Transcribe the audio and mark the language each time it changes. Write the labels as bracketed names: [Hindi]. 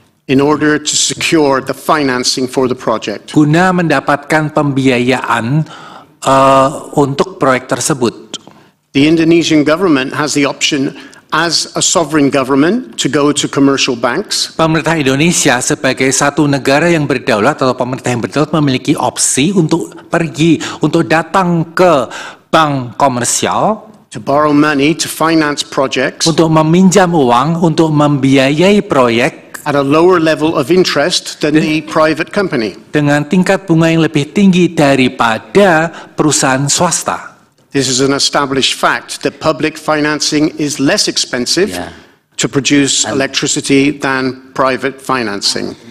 [English] in order to secure the financing for the project. [Indonesian] guna mendapatkan pembiayaan untuk proyek tersebut. [English] The Indonesian government has the option as a sovereign government to go to commercial banks. [Indonesian] Pemerintah Indonesia sebagai satu negara yang berdaulat atau pemerintah yang berdaulat memiliki opsi untuk pergi, untuk datang ke bank komersial, [English] To borrow money to finance projects [Indonesian] untuk meminjam uang, untuk membiayai proyek [English] at a lower level of interest than the private company. [Indonesian] dengan tingkat bunga yang lebih tinggi daripada perusahaan swasta. [English] This is an established fact that public financing is less expensive to produce electricity than private financing.